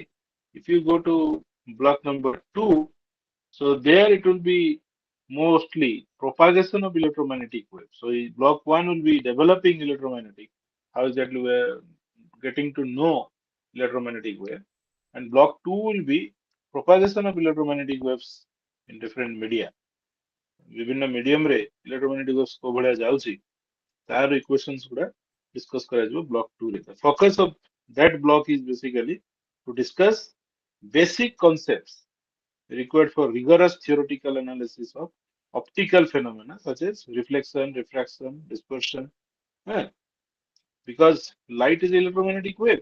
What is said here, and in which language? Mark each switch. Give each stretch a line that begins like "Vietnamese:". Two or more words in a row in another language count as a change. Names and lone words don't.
English: If you go to block number 2, so there it will be mostly propagation of electromagnetic waves. So block 1 will be developing electromagnetic. How exactly we're getting to know electromagnetic wave. And block 2 will be propagation of electromagnetic waves in different media.
Odia: ବିଭିନ୍ନ ମିଡିୟମ ରେ
English: electromagnetic waves
Odia: କୋଉ ଭଳିଆ ଯାଉଛି ତାର ଇକ୍ୱେସନ୍ସ ଗୁଡା ଡିସ୍କସ କରାଯିବ ବ୍ଲକ 2 ରେ
English: focus of that block is basically to discuss basic concepts required for rigorous theoretical analysis of optical phenomena such as reflection, refraction, dispersion. eh, Because light is electromagnetic wave.